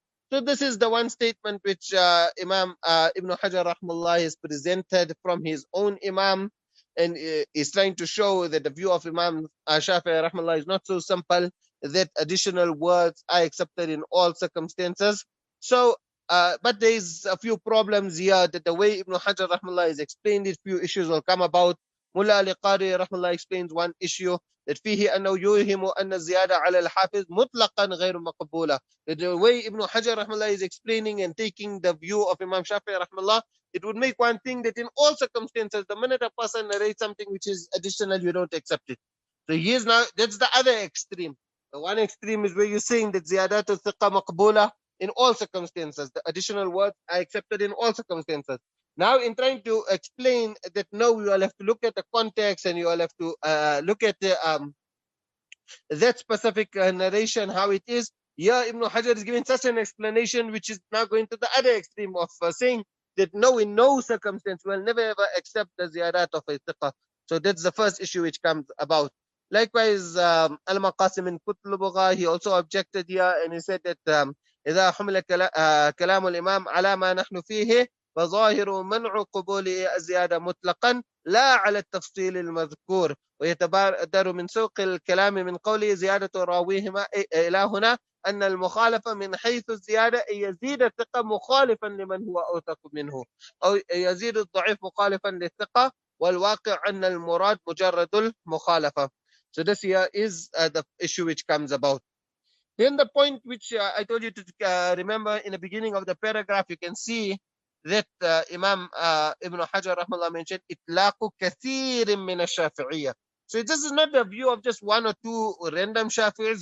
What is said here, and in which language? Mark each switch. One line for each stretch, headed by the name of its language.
English: So this is the one statement which Imam Ibn Hajar rahimahullah has presented from his own Imam, and is trying to show that the view of Imam Shāf'ī rahimahullah is not so simple, that additional words are accepted in all circumstances. So, but there is a few problems here, that the way Ibn Hajar rahimahullah has explained it, few issues will come about. Mullah al-Qari rahimahullah explains one issue, that
Arabic: فيه أنه يوهم أن الزيادة على الحافظ مطلقا غير مقبولة.
English: That the way Ibn Hajar rahimahullah is explaining and taking the view of Imam Shāf'ī rahimahullah, it would make one thing that in all circumstances, the minute a person narrates something which is additional, you don't accept it. So here's now, that's the other extreme. The one extreme is where you're saying that
Arabic: ziyadat al-thiqa maqbula
English: in all circumstances. The additional words are accepted in all circumstances. Now, in trying to explain that, no, you will have to look at the context, and you will have to look at the, that specific narration, how it is. Here, Ibn Hajar is giving such an explanation, which is now going to the other extreme of saying that, no, in no circumstance, we'll never ever accept the ziyadat of a thiqa. So that's the first issue which comes about. Likewise, Al-Maqasim in Kutlubugha, he also objected here, and he said that
Arabic: إذا حمل كلام الإمام على ما نحن فيه فظاهر منع قبول الزيادة مطلقا لا على التفصيل المذكور، ويتبادر من سوق الكلام من قوله زيادة راويهما إلى هنا أن المخالفة من حيث الزيادة أن يزيد الثقة مخالفا لمن هو أوثق منه، أو يزيد الضعيف مخالفا للثقة، والواقع أن المراد مجرد المخالفة.
English: So this here is the issue which comes about. Then the point which I told you to remember in the beginning of the paragraph, you can see that Imam Ibn Hajar rahimahullah mentioned
Arabic: itlaqu kathirin min ash-Shafi'iyya.
English: So this is not the view of just one or two random Shafi'is.